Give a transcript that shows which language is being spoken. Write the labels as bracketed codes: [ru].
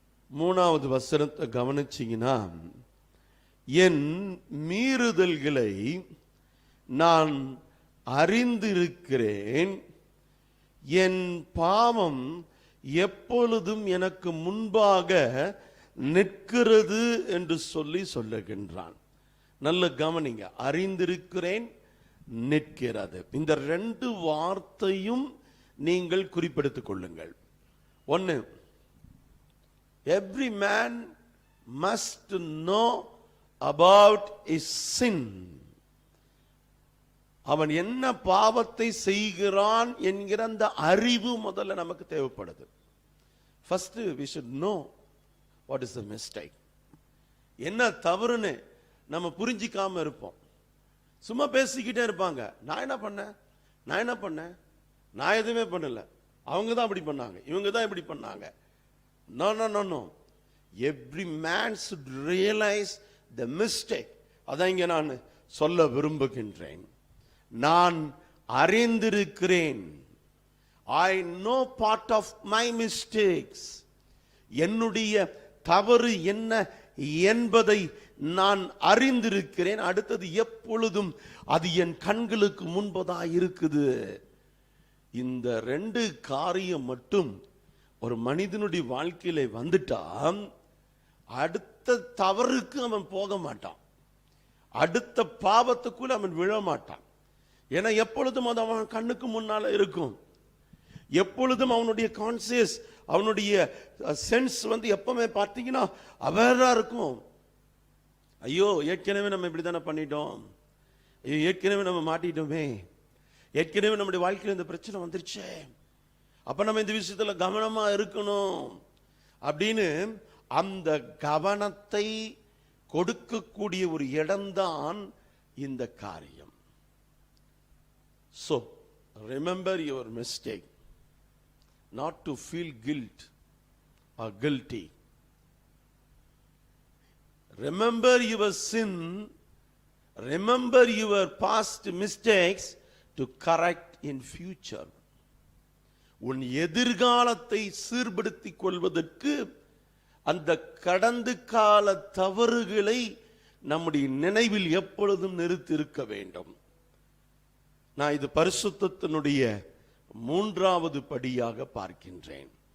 [ta] மூணாவது வசனத்தை கவனிச்சீங்கன்னா, என் மீறுதல்களை நான் அறிந்திருக்கிறேன், என் பாவம் எப்பொழுதும் எனக்கு முன்பாக நிற்கிறது என்று சொல்லுகின்றான். நல்ல கவனிங்க, அறிந்திருக்கிறேன், நிற்கிறது. இந்த 2 வார்த்தையும் நீங்கள் குறிப்பெடுத்துக் கொள்ளுங்கள். [en] 1, every man must know about his sin. [ta] அவன் என்ன பாவத்தை செய்கிறான் என்கிற அந்த அறிவு முதல்ல நமக்கு தேவைப்படுது. [en] First we should know what is the mistake. [ta] என்ன தவறுன்னு நம்ம புரிஞ்சிக்காம இருப்போம். சும்மா பேசிக்கிட்டே இருப்பாங்க, நான் என்ன பண்ணேன், நான் எதுவுமே பண்ணல, அவங்க தான் அப்படி பண்ணாங்க, இவங்க தான் இப்படி பண்ணாங்க. [en] No, no, no, no. Every man should realize the mistake. [ta] அதான் இங்க நான் சொல்ல விரும்புகின்றேன். நான் அறிந்திருக்கிறேன். [en] I know part of my mistakes. [ta] என்னுடைய தவறு என்ன என்பதை நான் அறிந்திருக்கிறேன். அடுத்தது எப்பொழுதும் அது என் கண்களுக்கு முன்பதா இருக்குது. இந்த 2 காரியம் மட்டும் ஒரு மனிதனுடைய வாழ்க்கையில வந்துட்டா அடுத்த தவறுக்கு அவன் போக மாட்டான், அடுத்த பாவத்துக்குள்ள அவன் விழ மாட்டான். ஏன்னா எப்பொழுதும் அது அவன் கண்ணுக்கு முன்னால இருக்கும். எப்பொழுதும் அவனுடைய கான்சியஸ், அவனுடைய சென்ஸ் எப்பவுமே பார்த்தீங்கன்னா அவேரா இருக்கும். ஐயோ ஏற்கனவே நம்ம இப்படித்தானே பண்ணிட்டோம், ஐயோ ஏற்கனவே நம்ம மாட்டிட்டோமே, ஏற்கனவே நம்முடைய வாழ்க்கையில் இந்த பிரச்சனை வந்துருச்சே, அப்ப நம்ம இந்த விஷயத்துல கவனமா இருக்கணும் அப்படின்னு அந்த கவனத்தை கொடுக்கக்கூடிய ஒரு இடம்தான் இந்த காரியம். [en] So remember your mistake, not to feel guilt or guilty. Remember your sin, remember your past mistakes to correct in future. [ta] உன் எதிர்காலத்தை சீர்படுத்திக் கொள்வதற்கு அந்த கடந்த கால தவறுகளை நம்முடைய நினைவில் எப்பொழுதும் நிறுத்தியிருக்க வேண்டும். நான் இது பரிசுத்தத்தினுடைய மூன்றாவது படியாக பார்க்கின்றேன்.